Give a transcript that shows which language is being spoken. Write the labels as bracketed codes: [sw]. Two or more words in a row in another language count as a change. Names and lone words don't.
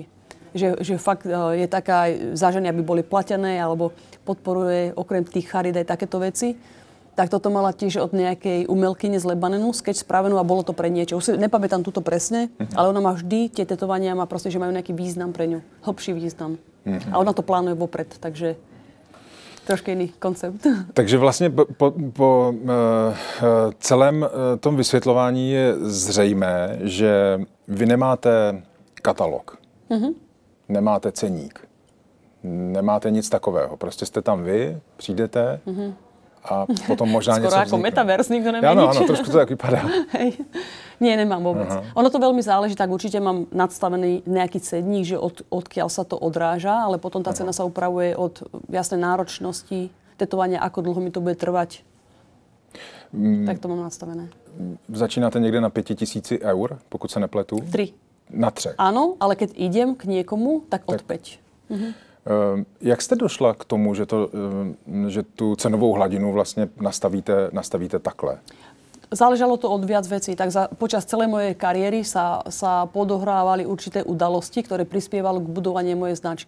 [sk] Že fakt je taká za ženy, aby boli platené, alebo podporuje okrem tých charít aj takéto veci. Tak toto mala tiež od nejakej umelkyne z Lebanonu, sketch spravenú a bolo to pre niečo. Už si nepamätám túto presne, ale ona má vždy, tie tetovania má proste, že majú nejaký význam pre ňu. Hlbší význam. A ona to plánuje vopred, takže trošku iný koncept. [cs] Takže vlastně po celém tom vysvětlování je zřejmé, že vy nemáte katalog, nemáte ceník, nemáte nic takového. Prostě jste tam vy, přijdete a potom možná skoro něco [sk] ako metaverse, nikto nemá nič. Áno, nič. [cs] trošku to tak vypadá. [sk] Hej. Nie, nemám vôbec. Ono to veľmi záleží, tak určite mám nadstavený nejaký cenník, že odkiaľ sa to odráža, ale potom tá cena sa upravuje od jasnej náročnosti tetovania, ako dlho mi to bude trvať. Tak to mám nastavené. [cs] Začínáte někde na 5 000 eur, pokud se nepletu? [sk] 3. [cs] Na 3. [sk] Áno, ale keď idem k niekomu, tak od 5. [cs] Jak jste došla k tomu, že tu cenovou hladinu vlastně nastavíte takhle? [sk] Záležalo to od viac vecí. Tak počas celej mojej kariéry sa podohrávali určité udalosti, ktoré prispievali k budovaniu mojej značky.